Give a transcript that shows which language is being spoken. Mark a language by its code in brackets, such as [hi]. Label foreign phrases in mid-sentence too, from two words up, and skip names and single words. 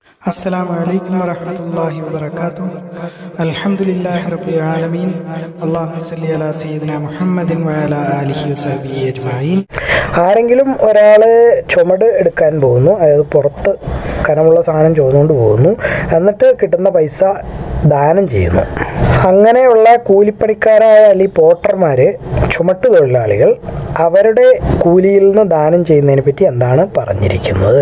[ar] السلام عليكم ورحمة الله وبركاته. الحمد لله رب العالمين. اللهم صل على سيدنا محمد وعلى آله وصحبه أجمعين. [ml] ആരെങ്കിലും ഒരാൾ ചുമട് എടുക്കാൻ പോകുന്നു, അതായത് പുറത്ത് കനമുള്ള സാധനം ചുമന്നുകൊണ്ട് പോകുന്നു, എന്നിട്ട് കിട്ടുന്ന പൈസ ദാനം ചെയ്യുന്നു. അങ്ങനെയുള്ള കൂലിപ്പണിക്കാരായ അല്ലെങ്കിൽ പോട്ടർമാർ, ചുമട്ട് തൊഴിലാളികൾ, അവരുടെ കൂലിയിൽ നിന്ന് ദാനം ചെയ്യുന്നതിനെ പറ്റി എന്താണ് പറഞ്ഞിരിക്കുന്നത്?